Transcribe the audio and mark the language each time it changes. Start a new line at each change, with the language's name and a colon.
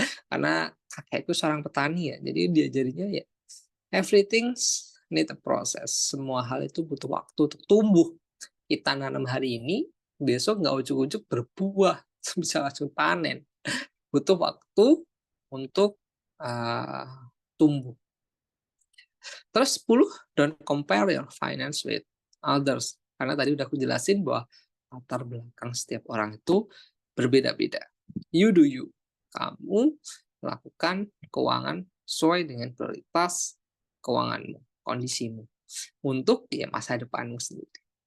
Indonesian: Karena kakekku seorang petani ya, jadi diajarinya ya
English: everything need a process.
Indonesian: Semua hal itu butuh waktu untuk tumbuh. Kita nanam hari ini, besok nggak ujuk-ujuk berbuah, bisa langsung panen. Butuh waktu untuk tumbuh.
English: Terus 10, don't compare your finance with others.
Indonesian: Karena tadi udah aku jelasin bahwa latar belakang setiap orang itu berbeda-beda.
English: You do you.
Indonesian: Kamu melakukan keuangan sesuai dengan prioritas keuanganmu, kondisimu, untuk ya masa depanmu sendiri.